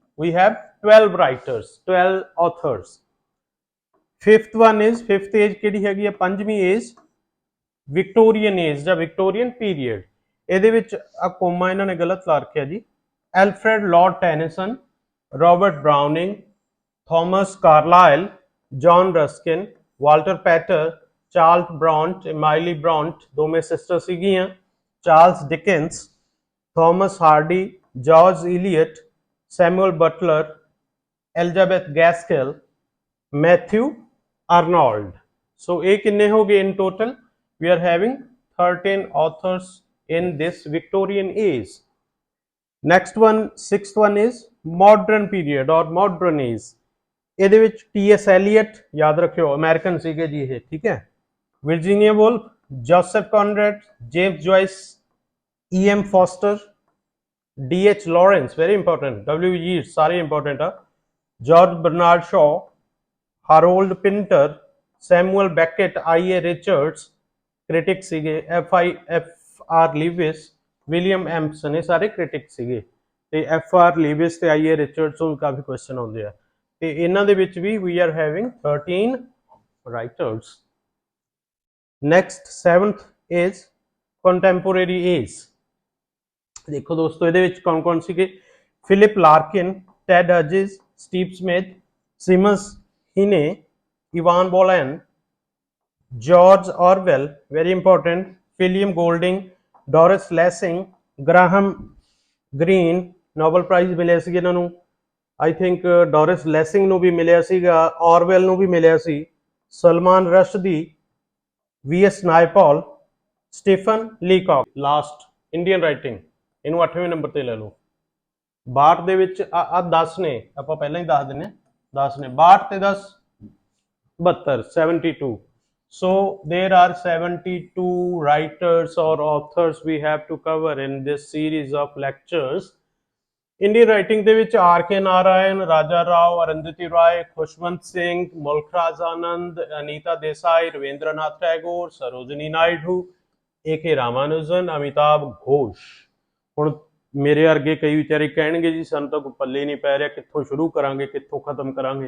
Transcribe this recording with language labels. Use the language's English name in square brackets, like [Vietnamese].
[English] we have 12 writers, 12 authors. Fifth one is, fifth age [Punjabi] ਕਿਹੜੀ ਹੈਗੀ ਆ? ਪੰਜਵੀਂ ਏਜ ਵਿਕਟੋਰੀਅਨ ਏਜ ਜਾਂ ਵਿਕਟੋਰੀਅਨ ਪੀਰੀਅਡ। ਇਹਦੇ ਵਿੱਚ ਆ ਕੋਮਾ ਇਹਨਾਂ ਨੇ ਗਲਤ ਲਾ ਰੱਖਿਆ ਜੀ। ਐਲਫਰੈਡ Lord Tennyson, Robert ਬਰਾਉਨਿੰਗ, Thomas Carlyle, John Ruskin, Walter ਪੈਟਰ, Charles ਬ੍ਰਾਂਟ, ਇਮਾਈਲੀ ਬ੍ਰਾਂਟ ਦੋਵੇਂ ਸਿਸਟਰ ਸੀਗੀਆਂ, Charles ਡਿਕਨਸ, Thomas Hardy, George Eliot, Samuel Butler, Elizabeth ਗੈਸਕਲ, Matthew Arnold. ਸੋ ਇਹ ਕਿੰਨੇ ਹੋ ਗਏ ਇਨ total? [English] we are having 13 authors in this Victorian age. Next one, sixth one is modern period or modern age. [Punjabi] ਇਹਦੇ ਵਿੱਚ ਟੀ.ਐਸ. Elliot ਯਾਦ ਰੱਖਿਓ, American ਸੀਗੇ ਜੀ ਇਹ, ਠੀਕ ਹੈ। ਵਿਰਜੀਨੀਆ wolf, Joseph ਕੌਨਰੈਡ, James ਜੁਆਇਸ, E.M. Foster, D.H. Lawrence very important, W. Yeats ਸਾਰੇ ਇੰਪੋਰਟੈਂਟ ਆ, George Bernard ਸ਼ਾਅ, ਹਾਰੋਲਡ ਪਿੰਟਰ, Samuel ਬੈਕਟ, I.A. Richards critic ਸੀਗੇ, F.R. ਲੀਵਿਸ, ਵਿਲੀਅਮ ਐਮਪਸਨ, ਇਹ ਸਾਰੇ ਕ੍ਰਿਟਿਕ ਸੀਗੇ। ਤੇ F.R. ਲੀਵਿਸ ਤੇ I.A. ਰਿਚਰਡਸ ਤੋਂ ਕਾਫੀ ਕੁਐਸਚਨ ਆਉਂਦੇ ਆ, ਤੇ ਇਹਨਾਂ ਦੇ ਵਿੱਚ ਵੀ [English] we are having 13 writers. Next, seventh is contemporary age. [Punjabi] ਦੇਖੋ ਦੋਸਤੋ ਇਹਦੇ ਵਿੱਚ ਕੌਣ ਕੌਣ ਸੀਗੇ? Philip ਲਾਰਕਿਨ, ਟੈਡ ਹਜਿਸ, Steve Smith, sims ਹੀਨੇ, Ivan ਬੋਲੈਨ, George Orwell, very important, William Golding, Doris Lessing, Graham Greene, Nobel Prize ਮਿਲਿਆ ਸੀ ਇਹਨਾਂ ਨੂੰ। I think Doris Lessing ਨੂੰ ਵੀ ਮਿਲਿਆ ਸੀਗਾ, Orwell ਨੂੰ ਵੀ ਮਿਲਿਆ ਸੀ, Salman Rushdie, V.S. ਨਾਇਪਾਲ, Stephen Leacock. Last Indian writing, ਇਹਨੂੰ 8ਵੇਂ ਨੰਬਰ ਤੇ ਲੈ ਲਓ। 62 ਦੇ ਵਿੱਚ ਆ 10 ਨੇ, ਆਪਾਂ ਪਹਿਲਾਂ ਹੀ ਦੱਸ ਦਿੰਨੇ, 10 ਨੇ, 62 ਤੇ 10 72, 72. [English] So there are 72 writers or authors we have to cover in this series of lectures. [Punjabi] Indian writing ਦੇ ਵਿੱਚ R.K. ਨਾਰਾਇਣ, ਰਾਜਾ ਰਾਓ, ਅਰੁੰਧਤੀ ਰਾਏ, ਖੁਸ਼ਵੰਤ ਸਿੰਘ, ਮੁਲਖਰਾਜ ਆਨੰਦ, ਅਨੀਤਾ ਦੇਸਾਈ, ਰਵਿੰਦਰਨਾਥ ਟੈਗੋਰ, ਸਰੋਜਨੀ ਨਾਇਡੂ, A.K. ਰਾਮਾਨੁਜਨ, ਅਮਿਤਾਭ ਘੋਸ਼। ਹੁਣ ਮੇਰੇ ਵਰਗੇ ਕਈ ਵਿਚਾਰੇ ਕਹਿਣਗੇ ਜੀ ਸਾਨੂੰ ਤਾਂ ਕੋਈ ਪੱਲੇ ਨਹੀਂ ਪੈ ਰਿਹਾ, ਕਿੱਥੋਂ ਸ਼ੁਰੂ ਕਰਾਂਗੇ, ਕਿੱਥੋਂ ਖਤਮ ਕਰਾਂਗੇ।